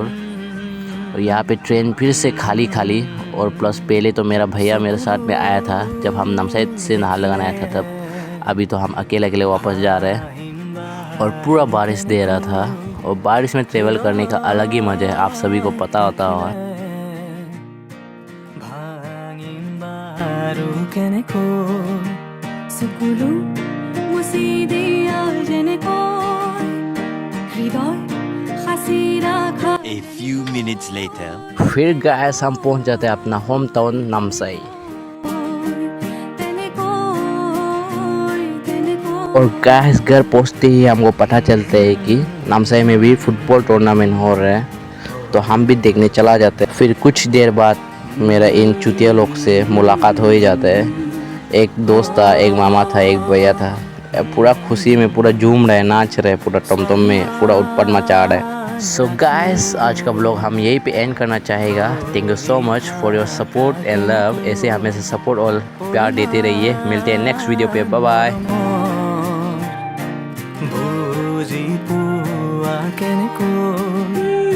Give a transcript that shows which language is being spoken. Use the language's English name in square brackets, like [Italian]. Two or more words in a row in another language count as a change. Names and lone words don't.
[Hindi] और यहाँ पे ट्रेन फिर से खाली और प्लस पहले तो मेरा भैया मेरे साथ में आया था जब हम नामसाई से नाहरलगुन आया था तब। अभी तो हम अकेले वापस जा रहे हैं और पूरा बारिश दे रहा था। और बारिश में ट्रेवल करने का अलग ही मज़ा है, आप सभी को पता होता होगा। [Assamese] আৰু কেনেকৈ চকুলো মুচি দিয়া যেনেকৈ হৃদয় সাঁচি ৰাখা [English] A few minutes later. [Hindi] फिर गाइस हम पहुंच जाते हैं अपना [English] home town [Hindi] नामसाई। और गाइस घर पहुंचते ही हमको पता चलता है कि नामसाई में भी [English] football tournament [Hindi] हो रहा है, तो हम भी देखने चला जाते हैं। फिर कुछ देर बाद मेरा इन चुतिया लोग से मुलाकात हो ही जाता है। एक दोस्त था, एक मामा था, एक भैया था, पूरा खुशी में पूरा झूम रहे, नाच रहे, पूरा टमटम में पूरा उत्पात मचा रहे। सो गाइस आज का ब्लॉग हम यहीं पे एंड करना चाहेगा। [English] thank you so much for your support and love. [Hindi] ऐसे हमेशा सपोर्ट और प्यार देते रहिए। मिलते हैं [English] next video [Hindi] पे। [English] bye bye. [Assamese] বুজি পোৱা কেনেকৈ